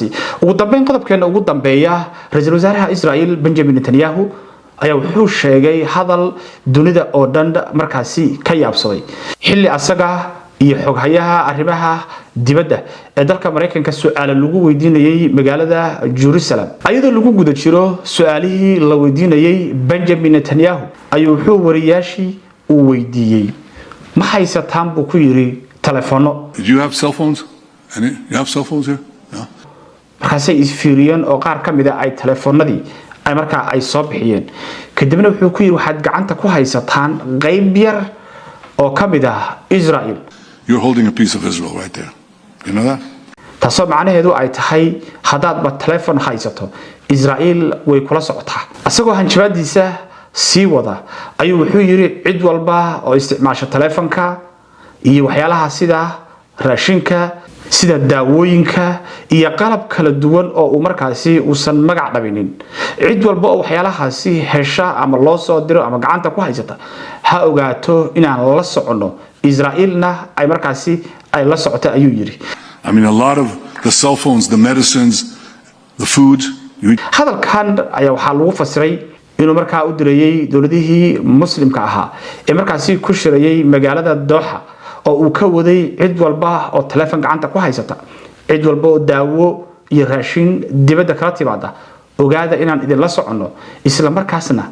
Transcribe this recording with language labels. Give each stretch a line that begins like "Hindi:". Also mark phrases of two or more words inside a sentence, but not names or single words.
Somali: ugu dambeyn qodobkeena ugu dambeeya ra'iisul wasaaraha Israel Benjamin Netanyahu ayaa wuxuu sheegay hadal dunida oo dhan markaasi ka yaabsaday xilli asaga iyo xoghayaha arrimaha dibadda ee dalka Mareykanka su'aalo lagu weydiinayay magaalada Jerusalem. ayadoo lagu guda jiro su'aalihii la weydiinayay Benjamin Netanyahu ayuu wuxuu wariyaashii uu weydiiyay ma haysataan buu ku yiri telefono.
English: Do you have cell phones? You have cell phones here? No.
Somali: markaasay isfiiriyeen oo qaar ka mid ah ay telefonadii ay markaa ay soo bixiyeen, kadibna wuxuu ku yiri waxaad gacanta ku haysataan qayb yar oo ka mid ah Israel.
English: You're holding a piece of Israel right there. You know that?
Somali: taasoo macnaheedu ay tahay haddaad ba telefon haysato Israel way kula socotaa. asagoo hanjabaadiisa sii wada ayuu wuxuu yiri cid walba oo isticmaasha telefonka iyo waxyaalaha sida raashinka, sida daawooyinka iyo qalab kala duwan oo uu markaasi uusan magac dhabinin, cid walba oo waxyaalahaasi hesha ama loo soo diro ama gacanta ku haysata ha ogaato inaan la socono Israelna ay markaasi ay la socota ayuu yiri.
English: I mean, a lot of the cell phones, the medicines, the food.
Somali: hadalkan ayaa waxaa lagu fasiray inuu markaa u dirayay dowladihii muslimka ahaa ee markaasi ku shirayay magaalada Doha oo uu ka waday cid walba oo telefoon gacanta ku haysata, cid walba oo daawo iyo raashin dibadda kala timaada, ogaada inaan idin la socono isla markaasna